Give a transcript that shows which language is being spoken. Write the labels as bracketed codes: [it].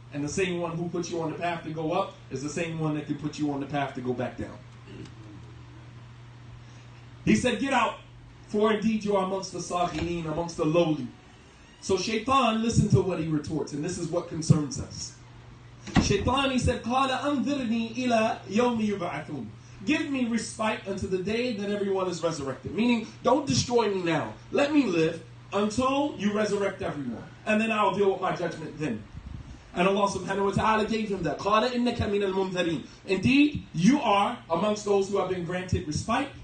[en] And the same one who put you on the path to go up is the same one that can put you on the path to go back down. He said, get out, for indeed you are amongst the saghirin, amongst the lowly. So Shaitan, listen to what he retorts, and this is what concerns us. [ar] Shaitan, [en] he said, [ar] قَالَ أَنذِرْنِي إِلَى يَوْمِ يُبْعَثُونَ. [en] Give me respite until the day that everyone is resurrected. Meaning, don't destroy me now. Let me live until you resurrect everyone. And then I'll deal with my judgment then. And Allah subhanahu wa ta'ala gave him that. [ar] قَالَ إِنَّكَ مِنَ الْمُنذَرِينَ. [en] Indeed, you are amongst those who have been granted respite.